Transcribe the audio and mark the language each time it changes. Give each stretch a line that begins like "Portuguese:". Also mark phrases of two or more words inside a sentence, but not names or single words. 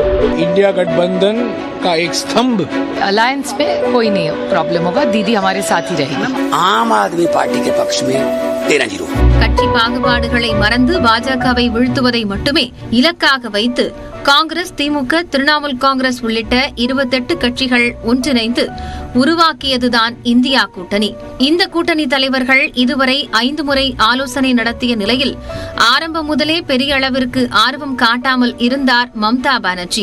Hindi: इंडिया गठबंधन का एक स्तंभ अलायंस में कोई नहीं प्रॉब्लम होगा. दीदी हमारे साथ ही रहेगी. आम आदमी पार्टी के पक्ष में 13-0.
Tamil: கட்சி பாகுபாடுகளை மறந்து பாஜகவை வீழ்த்துவதை மட்டுமே இலக்காக வைத்து காங்கிரஸ், திமுக, திரிணாமுல் காங்கிரஸ் உள்ளிட்ட 28 கட்சிகள் ஒன்றிணைந்து உருவாக்கியதுதான் இந்தியா கூட்டணி. இந்த கூட்டணி தலைவர்கள் இதுவரை 5 முறை ஆலோசனை நடத்திய நிலையில் ஆரம்பம் முதலே பெரிய அளவிற்கு ஆர்வம் காட்டாமல் இருந்தார் மம்தா பானர்ஜி.